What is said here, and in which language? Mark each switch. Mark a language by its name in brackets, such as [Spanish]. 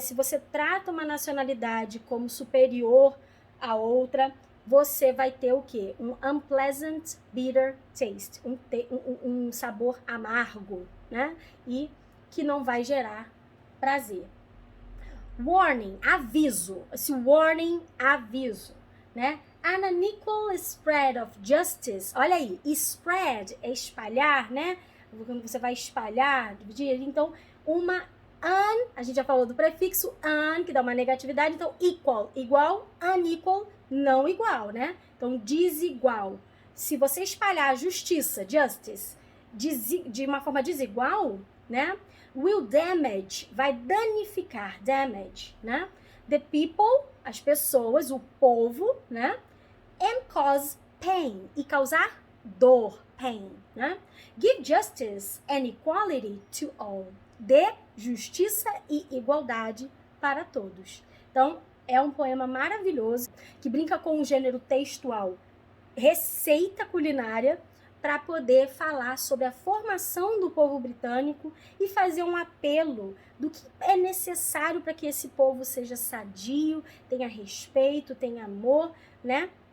[Portuguese] Se você trata uma nacionalidade como superior à outra, você vai ter o quê? Um [English] unpleasant, bitter taste, [Portuguese] um sabor amargo, né? E que não vai gerar prazer. Warning, aviso. Esse warning, aviso, né? [English] An unequal spread of justice. [Portuguese] Olha aí, spread é espalhar, né? Quando você vai espalhar, dividir. Então, a gente já falou do prefixo que dá uma negatividade. Então, equal, igual, unequal, não igual, né? Então, desigual. Se você espalhar a justiça, justice, de uma forma desigual, né? [English] Will damage, [Portuguese] vai danificar, damage, né? [English] The people, [Portuguese] as pessoas, o povo, né? [English] And cause pain, [Portuguese] e causar dor, pain, né? [English] Give justice and equality to all. [Portuguese] Dê justiça e igualdade para todos. Então, é um poema maravilhoso que brinca com um gênero textual, receita culinária, para poder falar sobre a formação do povo britânico e fazer um apelo do que é necessário para que esse povo seja sadio, tenha respeito, tenha amor, né?